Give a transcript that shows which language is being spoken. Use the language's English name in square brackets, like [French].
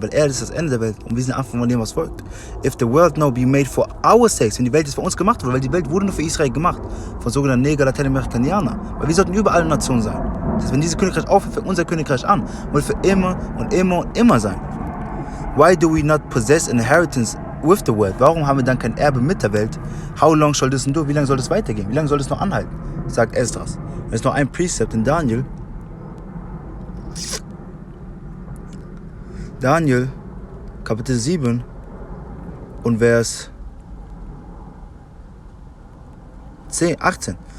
[German] Weil er ist das Ende der Welt und wir sind Anfang von dem, was folgt. [English] If the world now be made for our sakes, [German] wenn die Welt jetzt für uns gemacht wurde, weil die Welt wurde nur für Israel gemacht, von sogenannten Neger, Lateinamerikaner. Weil wir sollten überall eine Nation sein. Das heißt, wenn dieses Königreich aufhört, fängt unser Königreich an. Und wird für immer und immer und immer sein. [English] Why do we not possess an inheritance with the world? [German] Warum haben wir dann kein Erbe mit der Welt? [English] How long shall this endure? [German] Wie lange soll das weitergehen? Wie lange soll das noch anhalten? Sagt Esdras. Und es ist noch ein Precept in Daniel. Daniel, Kapitel 7 und Vers 18.